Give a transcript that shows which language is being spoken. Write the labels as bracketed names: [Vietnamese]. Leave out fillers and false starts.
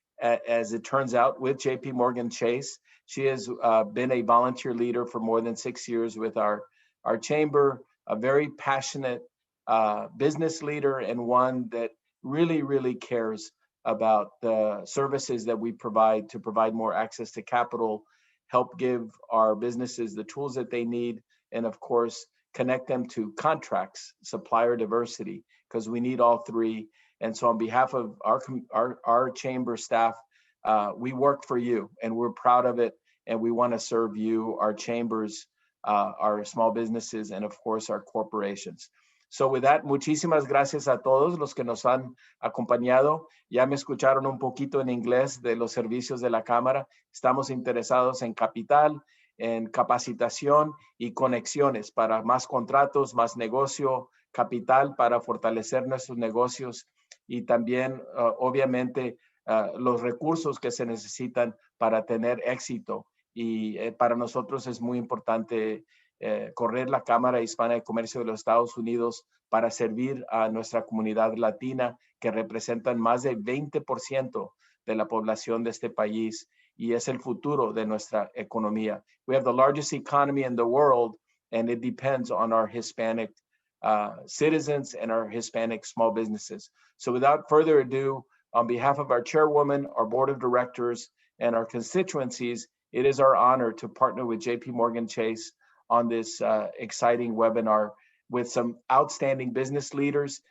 [English] as it turns out, with JPMorgan Chase. She has been a volunteer leader for more than 6 years with our chamber, a very passionate business leader, and one that really cares about the services that we provide to provide more access to capital, help give our businesses the tools that they need, and of course, connect them to contracts, supplier diversity, because we need all three. And so on behalf of our chamber staff, we work for you and we're proud of it. And we want to serve you, our chambers, our small businesses, and of course, our corporations. So with that, [Spanish] muchísimas gracias a todos los que nos han acompañado. Ya me escucharon un poquito en inglés de los servicios de la Cámara. Estamos interesados en capital, en capacitación y conexiones para más contratos, más negocio, capital para fortalecer nuestros negocios y también, obviamente, los recursos que se necesitan para tener éxito. Y para nosotros es muy importante correr la Cámara Hispana de Comercio de los Estados Unidos para servir a nuestra comunidad latina, que representan más del 20% de la población de este país y es el futuro de nuestra economía. [English] We have the largest economy in the world, and it depends on our Hispanic citizens and our Hispanic small businesses. So without further ado, on behalf of our chairwoman, our board of directors, and our constituencies, it is our honor to partner with JPMorgan Chase on this exciting webinar with some outstanding business leaders.